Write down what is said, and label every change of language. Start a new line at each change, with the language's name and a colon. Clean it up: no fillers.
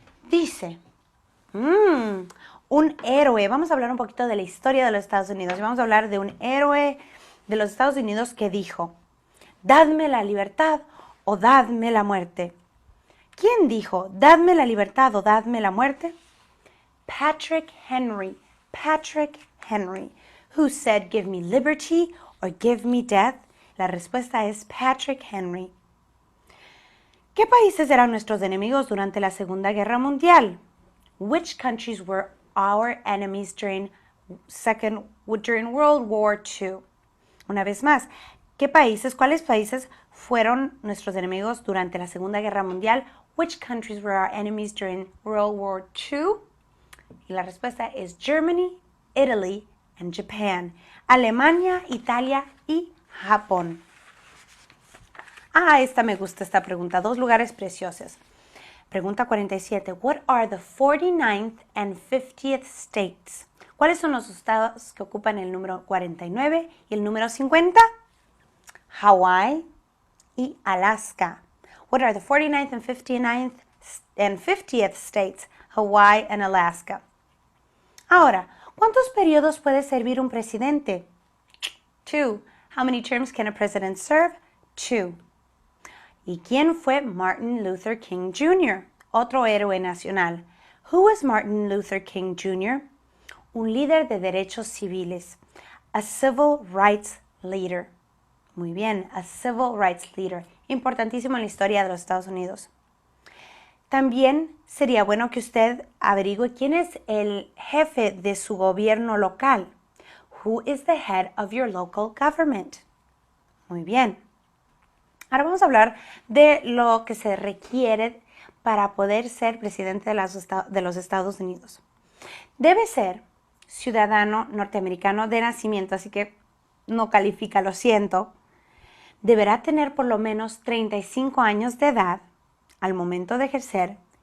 Spanish: Dice, un héroe. Vamos a hablar un poquito de la historia de los Estados Unidos. Vamos a hablar de un héroe de los Estados Unidos que dijo, dadme la libertad o dadme la muerte. ¿Quién dijo, dadme la libertad o dadme la muerte? Patrick Henry. Patrick Henry.
English: Who said, give me liberty or give me death?
Spanish: La respuesta es Patrick Henry. ¿Qué países eran nuestros enemigos durante la Segunda Guerra Mundial?
English: Which countries were our enemies during World War II?
Spanish: Una vez más, ¿cuáles países fueron nuestros enemigos durante la Segunda Guerra Mundial?
English: Which countries were our enemies during World War II?
Spanish: Y la respuesta es
English: Germany, Italy, and Japan.
Spanish: Alemania, Italia y Japón. Esta me gusta esta pregunta. Dos lugares preciosos. Pregunta 47.
English: What are the 49th and 50th states?
Spanish: ¿Cuáles son los estados que ocupan el número 49 y el número 50? Hawaii y Alaska.
English: What are the 49th and 50th states? Hawaii and Alaska.
Spanish: Ahora, ¿cuántos periodos puede servir un presidente? 2.
English: How many terms can a president serve? 2.
Spanish: ¿Y quién fue Martin Luther King Jr.? Otro héroe nacional.
English: Who was Martin Luther King Jr.?
Spanish: Un líder de derechos civiles.
English: A civil rights leader.
Spanish: Muy bien,
English: a civil rights leader.
Spanish: Importantísimo en la historia de los Estados Unidos. También sería bueno que usted averigüe quién es el jefe de su gobierno local.
English: Who is the head of your local government?
Spanish: Muy bien. Ahora vamos a hablar de lo que se requiere para poder ser presidente de los Estados Unidos. Debe ser ciudadano norteamericano de nacimiento, así que no califica, lo siento. Deberá tener por lo menos 35 años de edad al momento de ejercer